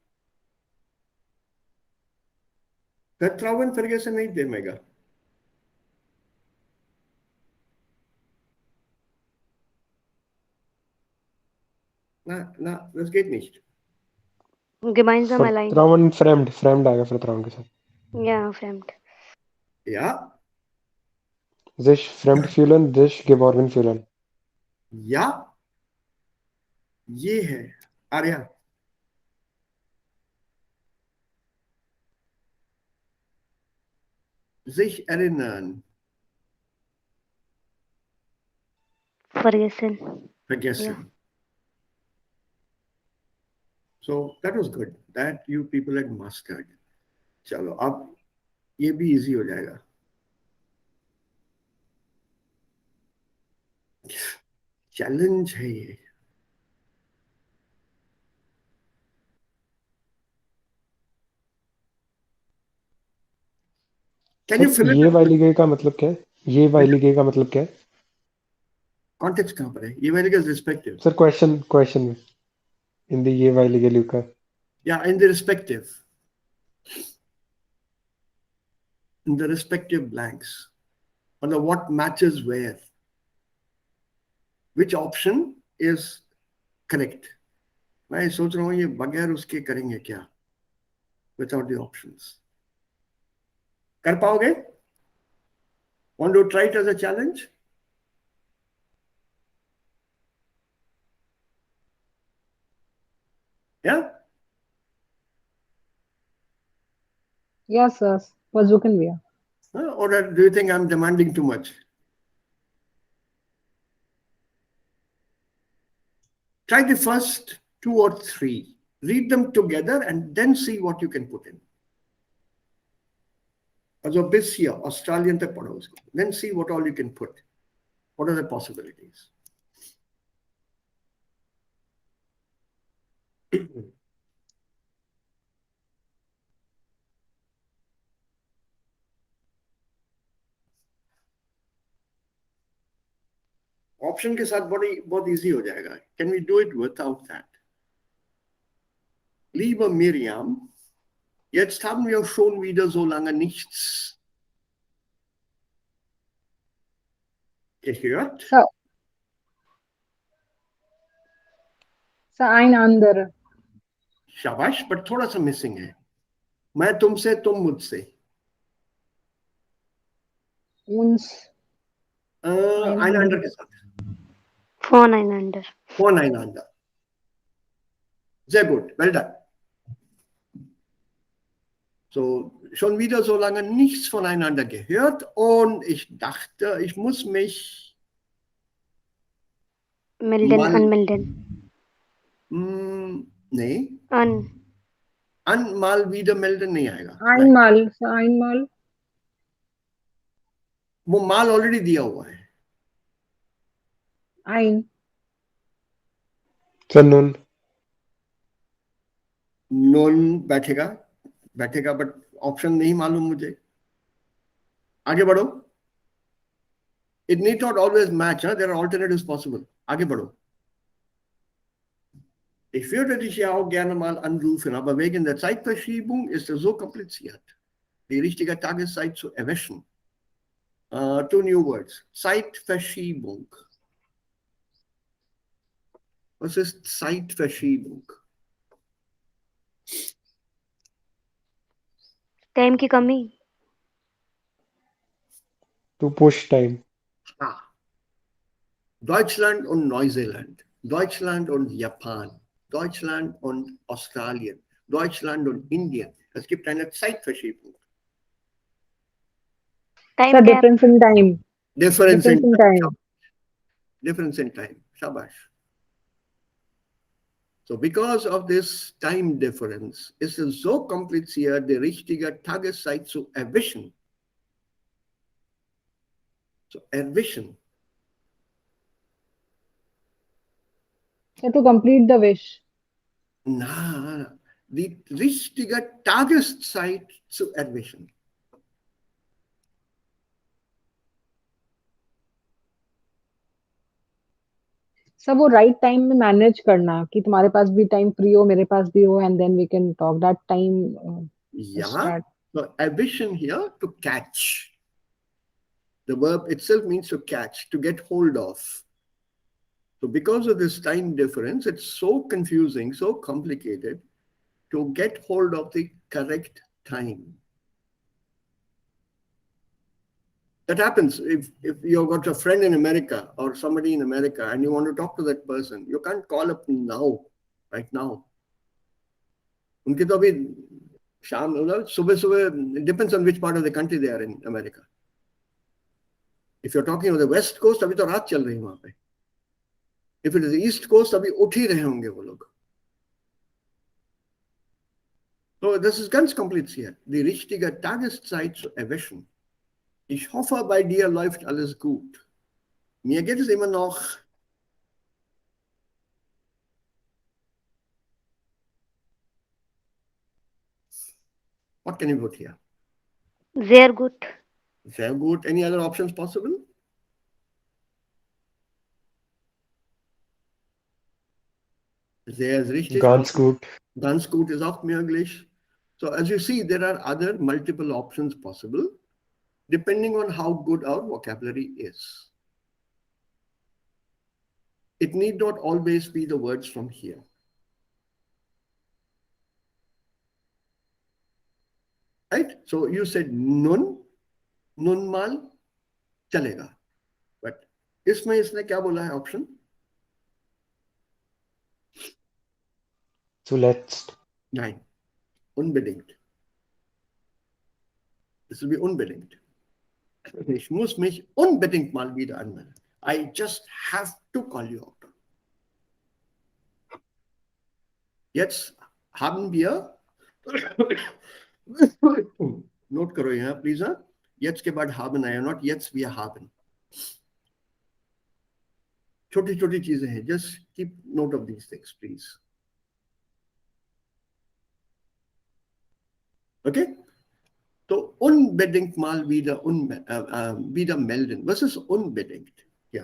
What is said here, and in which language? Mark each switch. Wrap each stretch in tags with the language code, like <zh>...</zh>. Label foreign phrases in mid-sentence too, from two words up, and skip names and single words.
<de>Vertrauen vergessen nicht, der Mega. Na, das geht nicht. Gemeinsam allein. Vertrauen, fremd</de> <hi>आएगा Vertrauen के साथ.</hi> <de>Ja, fremd. Ja. Sich fremd fühlen, sich geborgen fühlen. Ja.</de> <hi>ये है आर्या.</hi> <de>Sich erinnern. Vergessen. Vergessen.</de> <en>Yeah. So that was good. That you people had mastered.</en> <hi>चलो अब ये भी easy हो जाएगा. Challenge है ये.</hi> <en>Can you fill</en> <hi>ये</hi> <en>it?</en> <hi>वाली गई का मतलब क्या है? ये वाली गई का मतलब क्या है? Context कहाँ पर है? ये वाली का respective. Sir, question में.</hi> <en>In the</en> <hi>ये वाली गई का.</hi> <en>Yeah, in the respective. In the respective blanks. मतलब what matches where? Which option is correct?</en> <hi>मैं सोच रहा हूँ ये बगैर उसके करेंगे क्या?</hi> <en>Without the options.</en> <hi>कर पाओगे?</hi> <en>Want to try it as a challenge? Yeah? Yes, sir.</en> <de>Versuchen wir.</de> <en>Or do you think I'm demanding too much? Try the first 2 or 3. Read them together and then see what you can put in.</en> <de>Also bis hier,</de> <hi>Australien तक पढ़ो उसको.</hi> <en>Then see what all you can put. What are the possibilities?</en> <hi>ऑप्शन के साथ बहुत इजी हो जाएगा.</hi> <en>Can we do it without that?</en> <de>Liebe Miriam, jetzt haben wir schon wieder so lange nichts gehört. So ein anderer.</de> <hi>शाबाश, पर थोड़ा सा मिसिंग है. मैं तुमसे, तुम मुझसे.</hi> <de>Uns.</de> <hi>Einander के साथ.</hi> <de>Voneinander. Voneinander. Sehr gut,</de> <en>well done. So,</en> <de>schon wieder so lange nichts voneinander gehört und ich dachte, ich muss mich Melden, mal, unmelden. nee, Un. mal wieder melden</de> <hi>नहीं आएगा.</hi> <de>Einmal. So einmal.</de> <hi>वो माल ऑलरेडी दिया हुआ है.</hi> <de>Ein. So nun.</de> <hi>नोन बैठेगा</hi> <en>but option</en> <hi>नहीं मालूम मुझे. आगे बढ़ो.</hi> <en>It need not always match. There are alternatives possible.</en> <hi>आगे बढ़ो.</hi> <de>Ich würde dich ja auch gerne mal anrufen, aber wegen der Zeitverschiebung ist es so kompliziert, die richtige Tageszeit zu erwischen.</de> <en>Two new words.</en> <de>Zeitverschiebung. Was ist Zeitverschiebung?</de> <hi>Time की कमी.</hi> <en>To push time.</en> <de>Deutschland und Neuseeland. Deutschland und Japan. Deutschland und Australien. Deutschland und Indien. Es gibt eine Zeitverschiebung.</de> <en>Time So gap. difference in time. Difference in in time. time. Difference in time. Shabash. So because of this time difference,</en> <de>ist es so kompliziert, die richtige Tageszeit zu erwischen. Zu erwischen.</de> <en>So to complete the wish.</en> <de>Na, die richtige Tageszeit zu erwischen.</de> <hi>सब वो</hi> <en>right time</en> <hi>में मैनेज करना कि तुम्हारे पास भी</hi> <en>time free</en> <hi>हो मेरे पास भी हो</hi> <en>and then we can talk that time</en> <de>Ja, so erwischen</de> <en>here, to catch. The verb itself means to catch, to get hold of. So because of this time difference, it's so confusing, so complicated to get hold of the correct time. That happens if you've got a friend in America or somebody in America and you want to talk to that person, you can't call up now, right now.</en> <hi>उनके तो अभी शाम सुबह</hi> <en>it depends on which part of the country they are in America. If you're talking of the West Coast,</en> <hi>अभी तो रात चल रही है वहां पे.</hi> <en>If it is the East Coast,</en> <hi>अभी उठ ही रहे होंगे वो लोग.</hi> <de>So das ist ganz kompliziert. Die richtige Tageszeit zu erwischen. Ich hoffe, bei dir läuft alles gut. Mir geht es immer noch.</de> <en>What can you put here?</en> <de>Sehr gut. Sehr gut.</de> <en>Any other options possible?</en> <de>Sehr ist richtig. Ganz gut. Ganz gut ist auch möglich.</de> <en>So as you see, there are other multiple options possible, depending on how good our vocabulary is. It need not always be the words from here. Right? So you said</en> <de>nun mal,</de> <hi>chalega. But इसमें इसने क्या बोला है option?</hi> <de>Zuletzt. Nein. Unbedingt. Das</de> <en>will be</en> <de>unbedingt. Ich muss mich unbedingt mal wieder anmelden.</de> <en>I just have to call you out.</en> <de>Jetzt haben wir</de> <hi>नोट करो यहाँ प्लीज। हाँ, यट्स के बाद haben आया, नॉट यट्स</hi> <de>wir haben।</de> <hi>छोटी छोटी चीजें हैं,</hi> <en>just keep note of these things please.</en> <de>ओके, तो unbedingt mal wieder melden. Was ist unbedingt? Ja.</de>